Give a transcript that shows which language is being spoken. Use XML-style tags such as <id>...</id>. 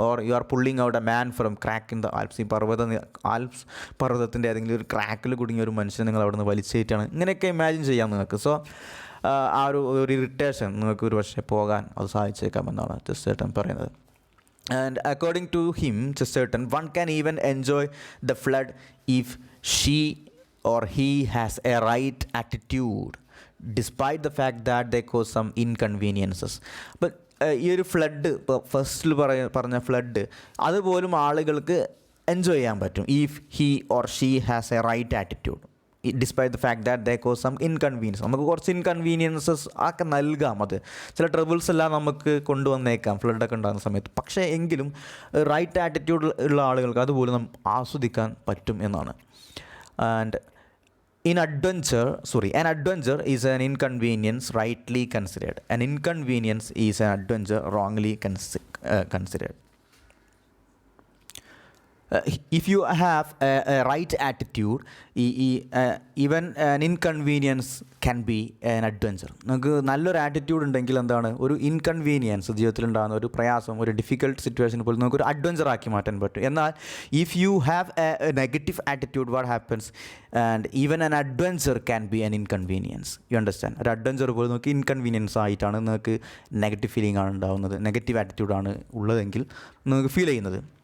<en>Or you are pulling out a man from crack in the Alps.</en> <ml>ഈ Alps പർവ്വതത്തിൻ്റെ ഏതെങ്കിലും ഒരു ക്രാക്കിൽ കുടുങ്ങിയ ഒരു മനുഷ്യനെ നിങ്ങൾ അവിടെ നിന്ന് വലിച്ചു കയറ്റാണ്. ഇങ്ങനെയൊക്കെ ഇമാജിൻ ചെയ്യാം നിങ്ങൾക്ക്. സോ ആ ഒരു ഇറിറ്റേഷൻ നിങ്ങൾക്ക് ഒരു പക്ഷേ പോകാൻ അത് സഹായിച്ചേക്കാമെന്നാണ് ചെസ്റ്റർട്ടൺ പറയുന്നത്.</ml> <en>And according to him, Chesterton, one can even enjoy the flood if she or he has a right attitude, despite the fact that they cause some inconveniences.</en> <ml>But ഈ ഒരു ഫ്ലഡ്, ഇപ്പോൾ ഫസ്റ്റിൽ പറഞ്ഞ ഫ്ലഡ്, അതുപോലും ആളുകൾക്ക് enjoy ചെയ്യാൻ പറ്റും</ml> <en>If he or she has a right attitude, despite the fact that they cause some inconvenience.</en> <ml>നമുക്ക് കുറച്ച് ഇൻകൺവീനിയൻസസ് ഒക്കെ നൽകാം. അത് ചില ട്രബിൾസ് എല്ലാം നമുക്ക് കൊണ്ടുവന്നേക്കാം ഫ്ലഡൊക്കെ ഉണ്ടാകുന്ന സമയത്ത്. പക്ഷേ എങ്കിലും റൈറ്റ് ആറ്റിറ്റ്യൂഡ് ഉള്ള ആളുകൾക്ക് അതുപോലും ആസ്വദിക്കാൻ പറ്റും എന്നാണ്.</ml> <en>And an adventure is an inconvenience rightly considered. An inconvenience is an adventure wrongly considered. If you have a right attitude, even an inconvenience can be an adventure.</en> <ml>നമുക്ക് നല്ലൊരു ആറ്റിറ്റ്യൂഡ് ഉണ്ടെങ്കിൽ എന്താണ്, ഒരു ഇൻകൺവീനിയൻസ് ജീവിതത്തിലുണ്ടാകുന്ന ഒരു പ്രയാസം, ഒരു ഡിഫിക്കൽട്ട് സിറ്റുവേഷൻ പോലും നമുക്കൊരു അഡ്വഞ്ചർ ആക്കി മാറ്റാൻ പറ്റും.</ml> <en>എന്നാൽ if you have a negative attitude, what happens, and even an adventure can be an inconvenience. You understand?</en> <ml>ഒരു അഡ്വഞ്ചർ പോലും നമുക്ക് ഇൻകൺവീനിയൻസ് ആയിട്ടാണ് നിങ്ങൾക്ക് നെഗറ്റീവ് ഫീലിംഗ് ആണ് ഉണ്ടാകുന്നത്, നെഗറ്റീവ് ആറ്റിറ്റ്യൂഡാണ് ഉള്ളതെങ്കിൽ നിങ്ങൾക്ക് ഫീൽ ചെയ്യുന്നത്.</ml>